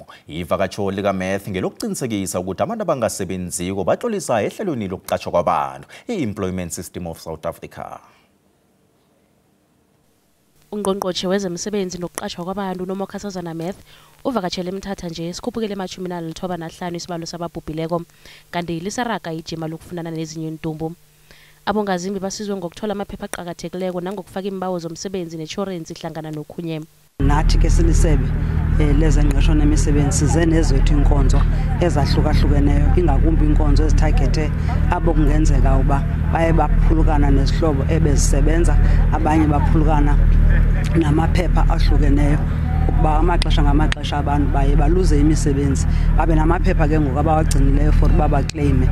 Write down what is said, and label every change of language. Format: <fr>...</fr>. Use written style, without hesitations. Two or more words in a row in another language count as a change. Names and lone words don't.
<zu>Ivakatsho lika Math ngelokuqinisekisa ukuthi abantu abangasebenziko baxolisa ehlelweni lokuqatshwa kwabantu i-Employment System of South Africa. Ungqongqoshe wezemisebenzi nokuqatshwa kwabantu uNomakhosazana Math uvakatshele eMthatha nje sikhuphukele ma-95 isibalo sababhubhileko kanti lisaraga ijima lokufunana nezinye intumbu. Abongazimbi basizwe ngokuthola amaphepha aqhakathekileko nangokufaka imbawo zomsebenzi ne-insurance ihlangana nokhunye.</zu> <xh>Nathi ke silisebe lezengqesho nemisebenzi size nezethu inkonzo ezahlukahlukeneyo ingakumbi inkonzo ezithagethe abo kungenzeka uba baye baphulukana nezihlobo ebezisebenza abanye baphulukana namaphepha ahlukeneyo ukuba amaxesha ngamaxesha abantu baye baluze imisebenzi babe namaphepha ke ngoku abawagcinileyo for uba baclaime.</xh>